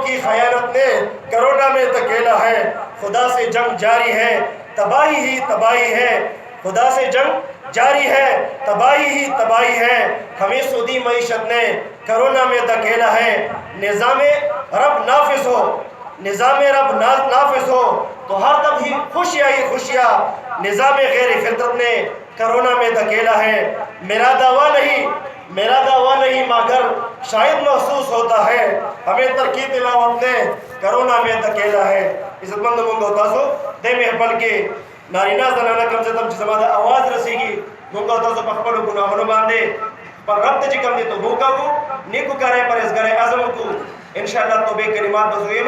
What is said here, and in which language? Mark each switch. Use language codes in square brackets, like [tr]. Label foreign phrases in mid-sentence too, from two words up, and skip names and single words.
[ur] کی خیانت نے کرونا میں دھکیلا ہے خدا سے جنگ جاری ہے تباہی ہی تباہی ہے خدا سے جنگ جاری ہے تباہی ہی تباہی ہے ہمیں سودی معیشت نے کرونا میں دھکیلا ہے نظام رب نافذ ہو نظام رب نافذ ہو تو ہر تب ہی خوشیاں ہی خوشیاں نظام غیر فطرت نے کرونا میں دھکیلا ہے میرا دعویٰ نہیں مگر شاید محسوس ہوتا ہے ہمیں ترکی تلاوت نے کرونا میں دھکیلا ہے [ps] عزت مند مونږ او تاسو د محفل کې نارینه زنانه [ur] کم سے کم [ps] چې زما د اواز رسیږي مونږ او تاسو په خپلو ګناهونو باندې پر رب ته چې کوم دی توبه وکړو نیکو کاری پرهیزګارۍ عزم وکړو انشاءالله توبې کلمات به